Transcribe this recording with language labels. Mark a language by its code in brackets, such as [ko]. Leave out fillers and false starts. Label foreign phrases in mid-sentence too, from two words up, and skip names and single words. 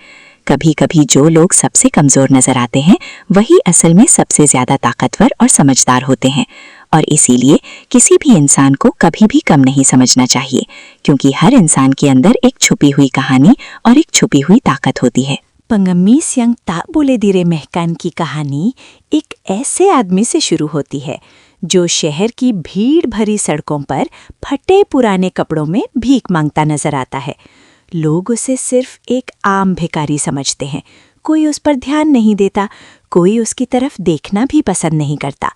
[hi] कभी कभी जो लोग सबसे कमज़ोर नज़र आते हैं, वही असल में सबसे ज़्यादा ताकतवर और समझदार होते हैं। और इसीलिए किसी भी इंसान को कभी भी कम नहीं समझना चाहिए, क्योंकि हर इंसान के अंदर एक छुपी हुई कहानी और एक छुपी हुई ताकत होती है। [id] Pengemis yang tak boleh diremehkan [hi] की कहानी एक ऐसे आदमी से शुरू होती है जो शहर की भीड़ भरी सड़कों पर फटे पुराने कपड़ों में भीख मांगता नजर आता है। लोग उसे सिर्फ एक आम भिखारी समझते हैं। कोई उस पर ध्यान नहीं देता, कोई उसकी तरफ देखना भी पसंद नहीं करता।